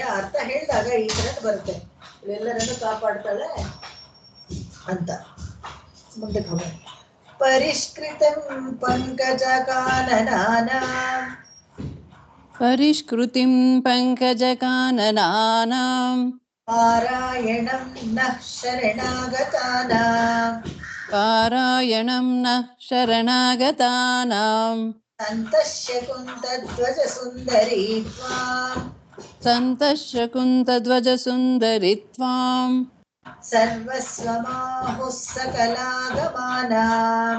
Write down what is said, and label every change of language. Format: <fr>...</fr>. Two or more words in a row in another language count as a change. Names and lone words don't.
<kn>ಆ ಅರ್ಥ ಹೇಳಿದಾಗ ಈ ತರದ್ ಬರುತ್ತೆ, ಎಲ್ಲರನ್ನು ಕಾಪಾಡ್ತಾಳೆ ಅಂತ. ಮುಂದಕ್ಕೆ ಹೋಗೋಣ.</kn> <sa>ಪರಿಷ್ಕೃತಂ ಪಂಕಜ ಕಾನನಾನಾಂ ಪರಿಷ್ಕೃತಿಂ ಪಂಕಜ ಕಾನನಾನಾಂ ಪಾರಾಯಣಂ ನಃ ಶರಣಾಗತಾನಾಂ ಪಾರಾಯಣಂ ನಃ ಶರಣಾಗತಾನಾಂ ಸಂತಶ್ಯ ಕುಂತಧ್ವಜ ಸುಂದರಿ ತ್ವಾಂ ಸಂತಶ್ಯ ಕುಂತಧ್ವಜ ಸುಂದರಿ ತ್ವಾಂ ಸರ್ವಸ್ವಮಾಹುಃ ಸಕಲಾಗಮಾನಾಂ</sa>